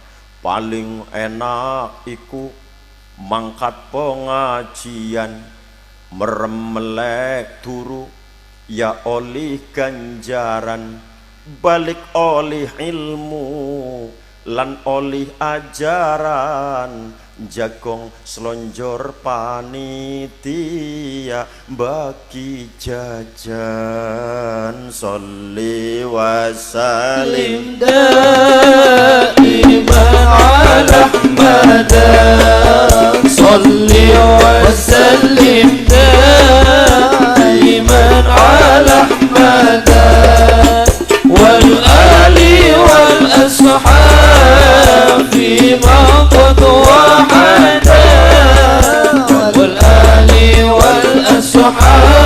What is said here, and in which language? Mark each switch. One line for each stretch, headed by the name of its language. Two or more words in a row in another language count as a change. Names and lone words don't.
Javanese: Paling enak iku mangkat pengajian merem melek turu ya oleh ganjaran, balik oleh ilmu lan oleh ajaran, jagong selonjor panitia bagi jajan.
Arabic: صل وسلم دائما على أحمد، صل وسلم دائما على أحمد والآل والأصحاب فيما قد وحد والآل والأصحاب fima qad wahada wal ali wal ashab